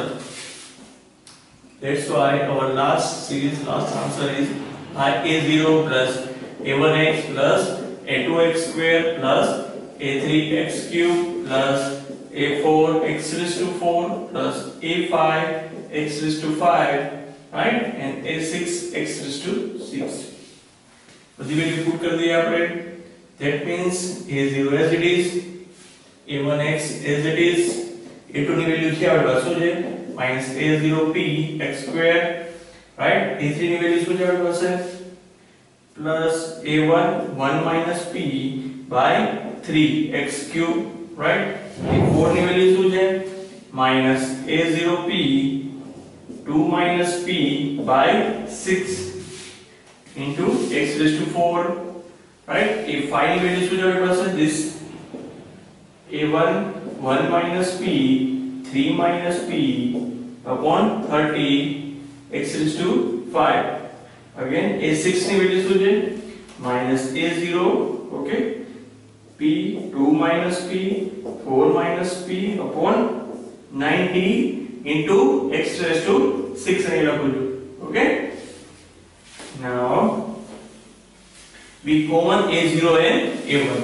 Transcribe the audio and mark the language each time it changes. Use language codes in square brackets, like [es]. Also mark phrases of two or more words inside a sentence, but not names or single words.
[en] That's why our last answer is a0 plus a1x plus a2x square plus a3x cube plus a4x raised to 4 plus a5x raised to 5, right, and a6x raised to 6. [gu] બધી [en] value put [gu] કરી દઈએ આપણે. [en] That means a0 as it is, a1x as it is, a2 [gu] ની વેલ્યુ છે આપણી પાસે શું છે [en] minus a0p x square, right? a3 [gu] ની વેલ્યુ શું છે આપણી પાસે [en] plus a1 1 minus p by 3 x cube, right? a4 [gu] ની વેલ્યુ શું છે [en] minus a0p 2 minus p by 6 into x raised to 4, right? a5 [gu] ની વેલ્યુ શું છે આપણી પાસે [en] this a1 1 minus p 3 minus p upon 30 x raised to 5. Again a6 [gu] ની વેલ્યુ શું છે [en] minus a0, okay, p 2 minus p 4 minus p upon 90 into x raised to 6 [gu] అని లખું છું. [en] Okay, now we common a0 and a1.